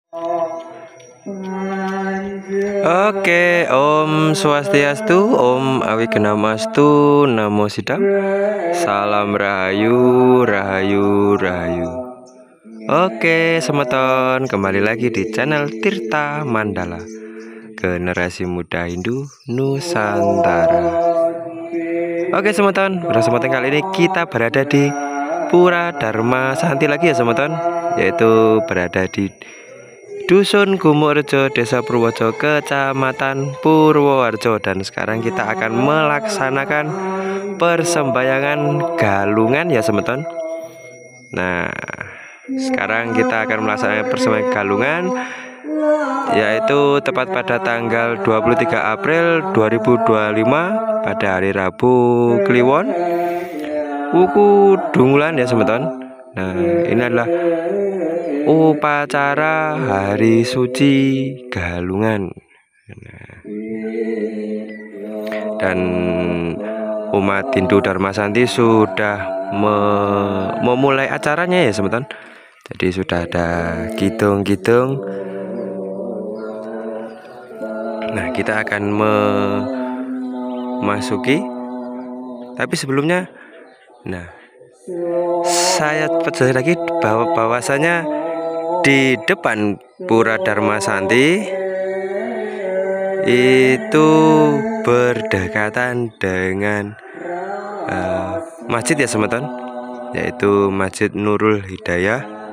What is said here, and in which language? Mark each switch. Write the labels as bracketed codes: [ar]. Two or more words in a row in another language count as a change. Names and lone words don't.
[id] Oke, [sa] Om Swastiastu, Om Awigedamastu, Namo Sidam, [jv] Salam Rahayu, Rahayu, Rahayu. [id] Oke, semeton, kembali lagi di channel Tirta Mandala, generasi muda Hindu Nusantara. Oke, semeton, pada kesempatan kali ini kita berada di Pura Dharma Santi lagi ya semeton, yaitu berada di Dusun Gumukrejo, Desa Purworejo, Kecamatan Purworejo. Dan sekarang kita akan melaksanakan persembahyangan galungan ya semeton. Nah, sekarang kita akan melaksanakan persembahyangan galungan, yaitu tepat pada tanggal 23 April 2025 pada hari Rabu Kliwon, Wuku Dungulan ya semeton. Nah, ini adalah upacara hari suci galungan. Dan umat Hindu Dharma Santi sudah memulai acaranya ya semeton. Jadi sudah ada kidung-kidung. Nah, kita akan memasuki. Tapi sebelumnya, nah, saya percaya lagi bahwasanya di depan Pura Dharma Santi itu berdekatan dengan masjid ya semeton, yaitu Masjid Nurul Hidayah.